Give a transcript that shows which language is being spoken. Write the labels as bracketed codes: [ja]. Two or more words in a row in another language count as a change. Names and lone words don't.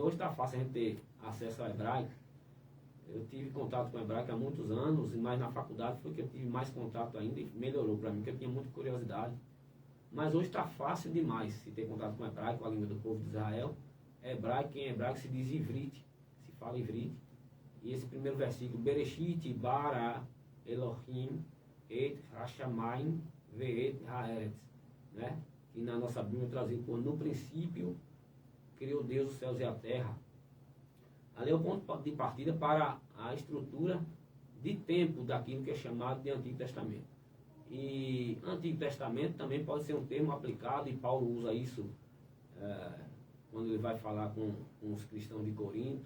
[pt] Hoje está fácil a gente ter acesso ao hebraico. Eu tive contato com o hebraico há muitos anos, mas na faculdade foi que eu tive mais contato ainda e melhorou para mim, porque eu tinha muita curiosidade. Mas hoje está fácil demais se ter contato com o hebraico, a língua do povo de Israel. Hebraico, em hebraico se diz ivrite, se fala ivrite. E esse primeiro versículo, [he] בראשית, ברא, אלהים, את השמים, ואת הארץ, [pt] né? E na nossa Bíblia trazido por no princípio criou Deus os céus e a terra. Ali é o ponto de partida para a estrutura de tempo daquilo que é chamado de Antigo Testamento. E Antigo Testamento também pode ser um termo aplicado, e Paulo usa isso quando ele vai falar com os cristãos de Corinto.